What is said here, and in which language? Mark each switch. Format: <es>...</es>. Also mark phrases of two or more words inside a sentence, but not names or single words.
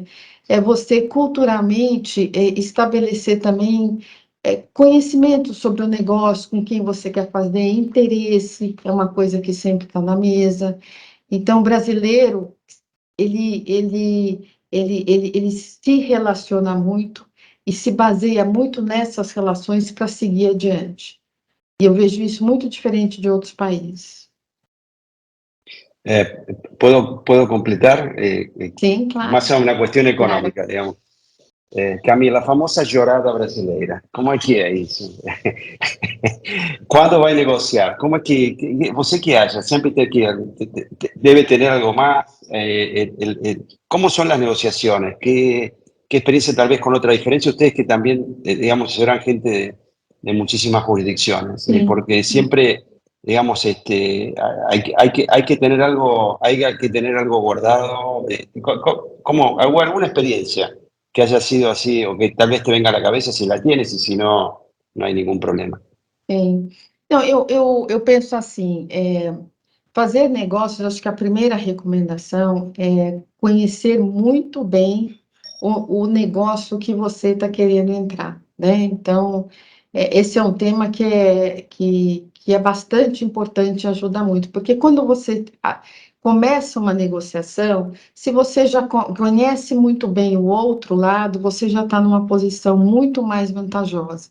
<pt>É você culturalmente estabelecer também conhecimento sobre o negócio, com quem você quer fazer, interesse, é uma coisa que sempre está na mesa. Então, o brasileiro, ele se relaciona muito e se baseia muito nessas relações para seguir adiante. E eu vejo isso muito diferente de outros países.</pt> <es>¿Puedo completar? Sí, claro. Más a una cuestión económica, Claro.</es> <pt>digamos. Camila,</pt> <es>la famosa llorada</es> <pt>brasileira, como é que é isso? Quando vai negociar, como é que você que acha?</pt> <es>Sempre debe tener algo más. ¿Cómo son las negociaciones? ¿Qué experiencia tal vez con otra diferencia? Ustedes que también, digamos, serán gente de muchísimas jurisdicciones, Sí. porque siempre, digamos, hay que tener algo guardado. ¿Cómo, alguna experiencia que haya sido así o que tal vez te venga a la cabeza si la tienes y si no, no hay ningún problema?</es> <pt>Sim. Não, eu penso assim, fazer negócios, acho que a primeira recomendação é conhecer muito bem o negócio que você está querendo entrar, né? Então, esse é um tema que é bastante importante e ajuda muito, porque quando você começa uma negociação, se você já conhece muito bem o outro lado, você já está numa posição muito mais vantajosa.</pt>